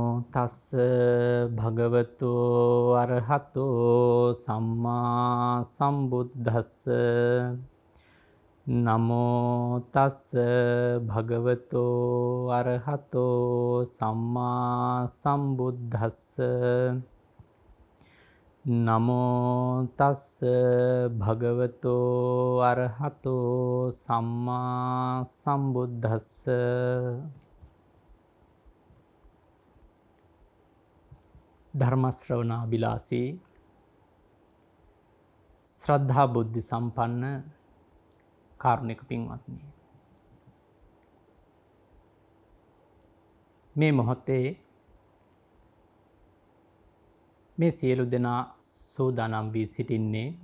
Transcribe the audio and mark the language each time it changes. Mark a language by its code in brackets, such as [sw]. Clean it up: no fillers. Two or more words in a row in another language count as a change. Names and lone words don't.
[pi] තස්ස භගවතු අරහතෝ සම්මා සම්බුද්දස්ස නමෝ තස්ස භගවතු අරහතෝ සම්මා සම්බුද්දස්ස නමෝ තස්ස භගවතු අරහතෝ සම්මා සම්බුද්දස්ස. [si] ධර්ම ශ්‍රවණාබිලාසී ශ්‍රද්ධා බුද්ධ සම්පන්න කාරුණික පින්වත්නි, මේ මොහොතේ මේ සියලු දෙනා සූදානම් වී සිටින්නේ